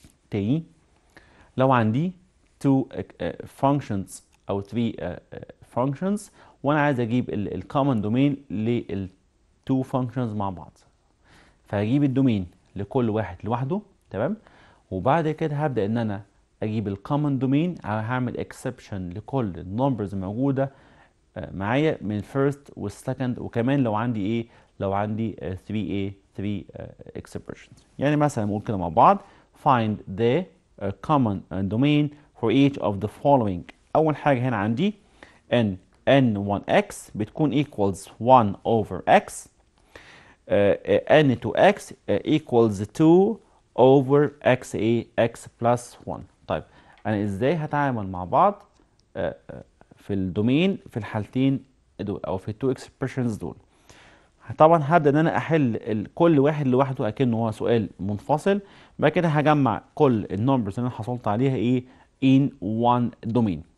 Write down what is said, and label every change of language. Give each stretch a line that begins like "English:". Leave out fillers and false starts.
Arabic: تاني لو عندي 2 functions او 3 functions وانا عايز اجيب الكومن دومين لل 2 functions مع بعض، فهجيب الدومين لكل واحد لوحده. تمام؟ وبعد كده هبدا ان انا اجيب الكومن دومين، هعمل اكسبشن لكل النمبرز موجوده معايا من الفيرست والسكند، وكمان لو عندي ايه؟ لو عندي 3 ايه
English: 3 expressions. يعني مثلا نقول كده مع بعض find the common domain for each of the following. أول حاجة هنا عندي n1x بتكون equals 1 over x n2x equals 2 over x x plus 1.
Arabic: طيب أنا إزاي هتعامل مع بعض في الدومين في الحالتين دول أو في التو expressions دول؟ طبعا هبدأ إن أنا أحل كل واحد لوحده أكنه هو سؤال منفصل. بعد كده هجمع كل النمبرز اللي أنا حصلت عليها إيه in one domain.